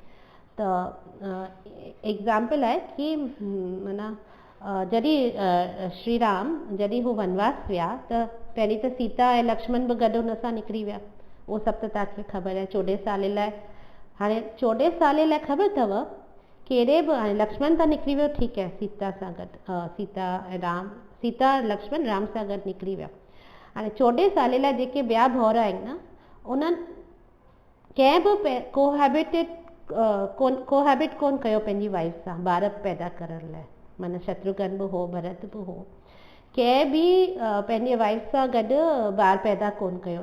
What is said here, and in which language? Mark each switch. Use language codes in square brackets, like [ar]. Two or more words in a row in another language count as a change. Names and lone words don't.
[sd] त एग्ज़ाम्पल आहे कि माना जॾहिं श्री राम जॾहिं हू वनवास विया त पहिरीं त सीता ऐं लक्ष्मण बि गॾु हुन सां निकिरी विया। उहो सभु त तव्हांखे ख़बर आहे। 14 साल लाइ, हाणे 14 साल लाइ ख़बर अथव कहिड़े बि, हाणे लक्ष्मण त निकिरी वियो ठीकु आहे सीता सां गॾु, सीता लक्ष्मण राम सां गॾु निकिरी विया। हाणे 14 साल लाइ जेके ॿिया भाउर आहिनि न, उन्हनि कंहिं बि कोहेबिट कोन कयो पंहिंजी वाइफ सां ॿार पैदा करण लाइ। माना शत्रुघ्न बि हो, भरत बि हो, कंहिं बि पंहिंजे वाइफ सां गॾु ॿार पैदा कोन कयो।